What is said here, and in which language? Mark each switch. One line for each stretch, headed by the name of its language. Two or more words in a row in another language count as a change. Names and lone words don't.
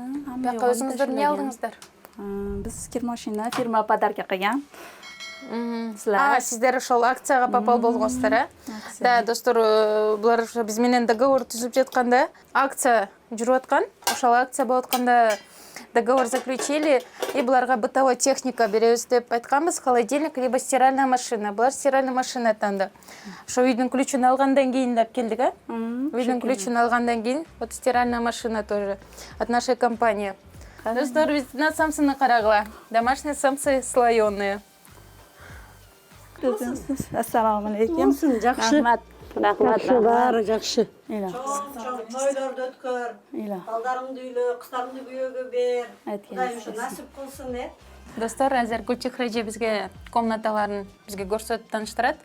Uzbek: Bu yoqqa o'zingizlar nima oldingizlar? Biz kir mashina firma podarka qilgan. Sizlar o'sha aksiyaga попал bo'lgansizlar, a? Da, do'stlar, bular biz bilan договор tuzib ketganda, aksiya jurayotgan, o'sha aksiya bo'layotganda
Russian: договор заключили, и
Uzbek: bularga бытовой texnika beramiz deb aytganmiz,
Russian: холодильник либо стиральная машина.
Uzbek: Bular
Russian: стиральная машина
Uzbek: tandı. O'sha uyning ключini olgandan keyin deb keldik, a? Uyning ключini olgandan keyin,
Russian: вот стиральная машина тоже от нашей компании.
Uzbek: Do'stlar, bizdan samsini qarag'lar.
Russian: Домашние самсы слоёные.
Uzbek: Assalomu alaykum. Yaxshi. Rahmat. Bari yaxshi. To'ylarda o'tkir. Baldaringni uyli, qizlaringni buyoqqa ber. Xudoyim shu nasib qilsin deb. Do'stlar, hozir Gulchehraji bizga komnatalarni bizga ko'rsatib tanishtiradi.